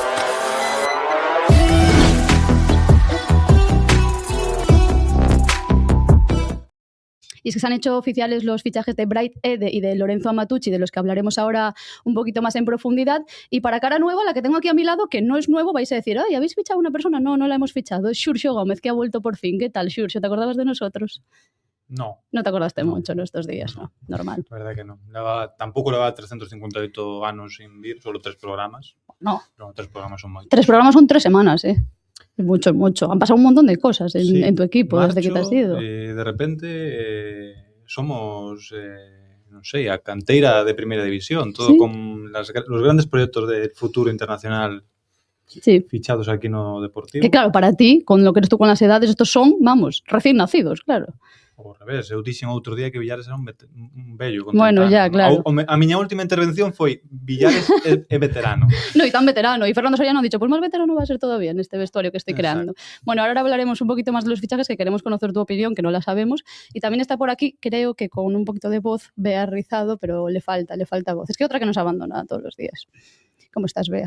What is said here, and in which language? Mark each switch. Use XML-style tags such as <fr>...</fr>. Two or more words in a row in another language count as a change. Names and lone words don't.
<es>Y es que se han hecho oficiales los fichajes de Bright Ede y de Lorenzo Amatucci, de los que hablaremos ahora un poquito más en profundidad. Y para cara nueva, la que tengo aquí a mi lado, que no es nuevo, vais a decir, ay, ¿habéis fichado a una persona? No, no la hemos fichado. Es Xurxo Gómez, que ha vuelto por fin. ¿Qué tal, Xurxo? ¿Te acordabas de nosotros? No. No te acordaste mucho en estos días, ¿no? Normal. La verdad que no.</es> <gl>Tampouco leva 358 anos sin vir, solo 3 programas.</gl> <es>No.</es> <gl>Pero 3 programas son moitos.</gl> <es>3 programas son 3 semanas, ¿eh? Mucho, mucho. Han pasado un montón de cosas en tu equipo Marcho, desde que te has ido.</es> <gl>De repente somos, non sei, a canteira de primeira división, todo</gl> <es>con los grandes proyectos de futuro internacional fichados</es> <gl>aquí no Deportivo.</gl> <es>Que claro, para ti, con lo que eres tú con las edades, estos son, vamos, recién nacidos, claro.</es> <gl>Ao revés, eu dixen outro día que Villares era un vello.</gl> <es>Bueno, ya, claro.</es> <gl>A miña última intervención foi Villares é veterano.</gl> <es>No, y tan veterano. Y Fernando Soriano ha dicho, pues más veterano va a ser todavía en este vestuario que estoy creando. Bueno, ahora hablaremos un poquito más de los fichajes, que queremos conocer tu opinión, que no la sabemos. Y también está por aquí, creo que con un poquito de voz, Bea Rizado, pero le falta voz. Es que otra que nos abandona todos los días. ¿Cómo estás, Bea?</es>